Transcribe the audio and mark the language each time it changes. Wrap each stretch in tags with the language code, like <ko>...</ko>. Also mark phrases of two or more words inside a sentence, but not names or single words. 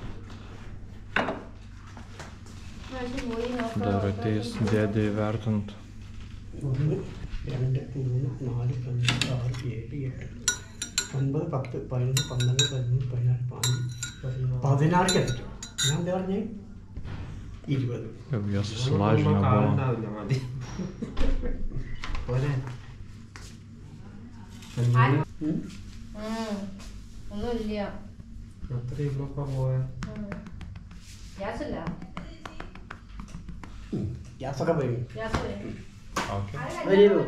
<lt>Dar ateis dėdė įvertint.</lt> <ml>1, 2, 3, 4, 5, 6, 7, 8, 9, 10, 11, 12, 13, 14, 15, 16 ഞാൻ പറഞ്ഞേ 20.</ml> <lt>Jau jie susilažinę buvo.</lt> <ml>ഒന്നുമില്ല. ഗ്യാസില്ല. ഗ്യാസൊക്കെ പോയി. ഗ്യാസ് പോയി.</ml> <en>Okay. Very good.</en>